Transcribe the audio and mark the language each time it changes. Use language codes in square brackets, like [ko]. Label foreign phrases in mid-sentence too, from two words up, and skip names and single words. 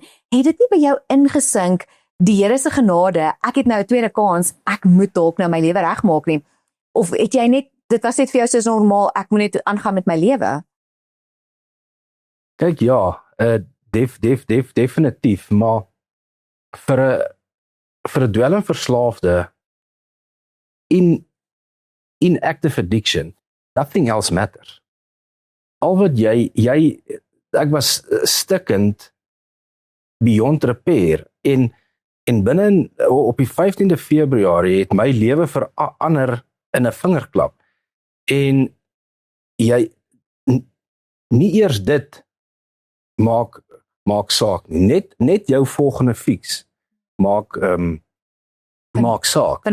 [af] Het dit nie by jou ingesink, die Here se genade, ek het nou 'n tweede kans, ek moet dalk nou my lewe regmaak nie? Of het jy net, dit was net vir jou soos normaal, ek moet net aangaan met my lewe? Kyk, ja, definitief, maar vir 'n dwelmverslaafde [en] in active addiction, nothing else matters. [af] Al wat ek was stikkend [en] beyond repair, [af] en binne op die 15de Februarie het my lewe verander in 'n vingerklap. En jy nie eers dit maak saak nie. Net jou volgende fix maak saak.